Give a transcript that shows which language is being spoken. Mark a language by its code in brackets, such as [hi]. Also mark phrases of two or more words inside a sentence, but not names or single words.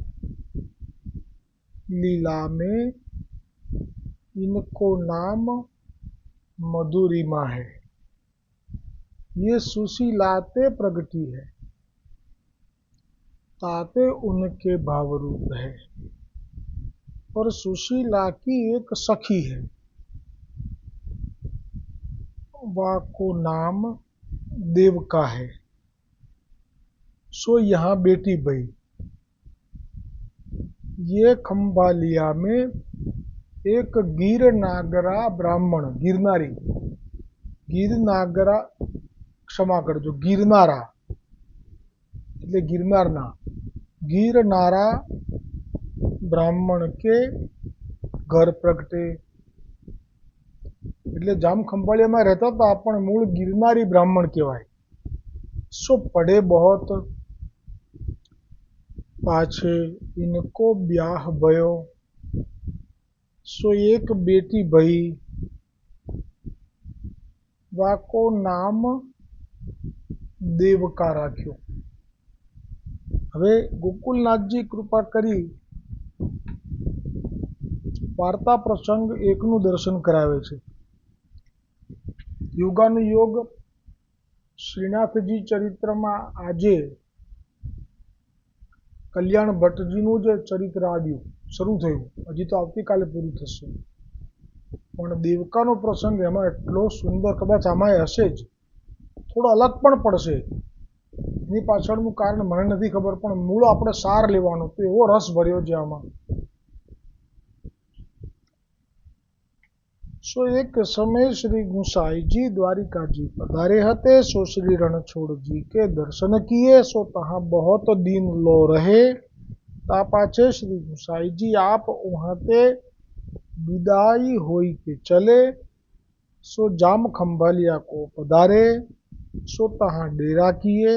[bra] लीला में इनको नाम मधुरिमा है, ये सुशीलाते प्रगति है, ताते उनके भावरूप है, और सुशीला की एक सखी है, वाको नाम देवका है, सो यहाँ बेटी भई। ये खंभालिया में एक गिर नागरा ब्राह्मण, गिरनारी, गिर नागरा [gu] ક્ષમા કરજો, ગિરનારા એટલે ગિરનારના, [bra] गिरनारा ब्राह्मण के घर प्रगटे [gu] એટલે જામ ખંભાળિયામાં રહેતા હતા પણ મૂળ ગિરનારી બ્રાહ્મણ કહેવાય। [bra] सो पढ़े बहुत, पाछे इनको ब्याह भयो, सो एक बेटी भई, वाको नाम देवका राख्यो। [gu] હવે ગોકુલનાથજી કૃપા કરી વાર્તા પ્રસંગ એકનું દર્શન કરાવે છે। યોગાનુયોગ શ્રીનાથજી ચરિત્રમાં આજે કલ્યાણ ભટ્ટજીનું જ ચરિત્ર આવ્યું, શરૂ થયું, હજી તો આવતીકાલે પૂરું થશે। પણ દેવકાનો પ્રસંગ એમાં એટલો સુંદર, કદાચ આમાં હશે જ, થોડો અલગ પણ પડશે, એની પાછળનું કારણ મને નથી ખબર, પણ મૂળ આપણે સાર લેવાનો તો એવો રસ ભર્યો છે આમાં। [bra] सो एक समय श्री गुसाई जी द्वारिका जी पधारे हते, सो श्री रणछोड़ जी के दर्शन किए, सो तहाँ बहुत दिन लो रहे। ता पाछे श्री गुसाई जी आप वहाँ ते विदाई होई के चले, सो जाम खंभालिया को पधारे, सो तहाँ डेरा किए।